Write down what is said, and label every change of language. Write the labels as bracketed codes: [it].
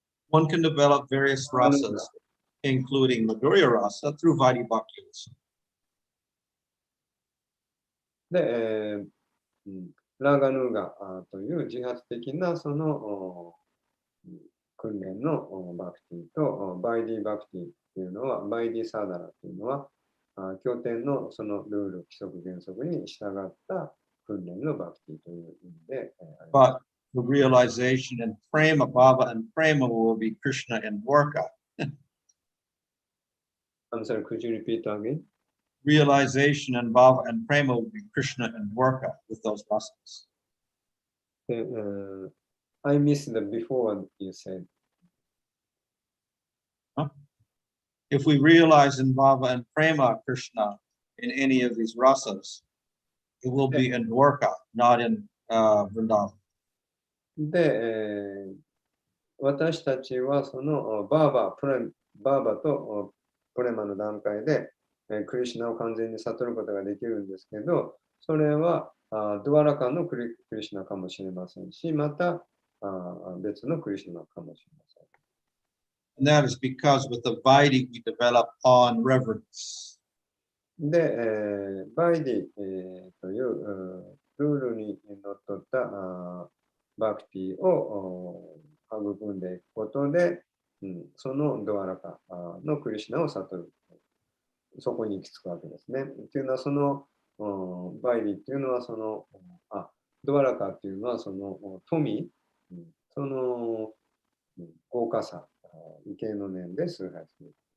[en] One can develop various rasas, including Madhurya Rasa, through Vaidhi Bhakti. [ja] で、ラガヌガという自発的なその訓練のバクティと、バイディバクティっていうのは、バイディサーダラっていうのは、経典のそのルール、規則、原則に従った訓練のバクティという意味で、 [en] But the realization and prema, bhava and prema will be Krishna and Dwarka. I'm sorry, could you repeat again? Realization and bhava and prema will be Krishna and Dwarka with those rasas. I missed the before you said. If we realize in bhava and prema Krishna in any of these rasas, it will be in Dwarka, not in Vrindavan. [ja] で、私たちはそのバーバとプレマの段階で、クリシュナを完全に悟ることができるんですけど、それはドワラカのクリシュナかもしれませんし、また別のクリシュナかもしれません。 [en] And that is because with the Vaidhi we develop awe and reverence. [ja] で、バイディ、というルールにのっとったバクティを育んでいくことで、そのドアラカのクリシュナを悟る。そこに行き着くわけですね。っていうのは、そのバイディっていうのは、そのドアラカっていうのは、その富、その豪華さ、畏敬の念で崇拝する。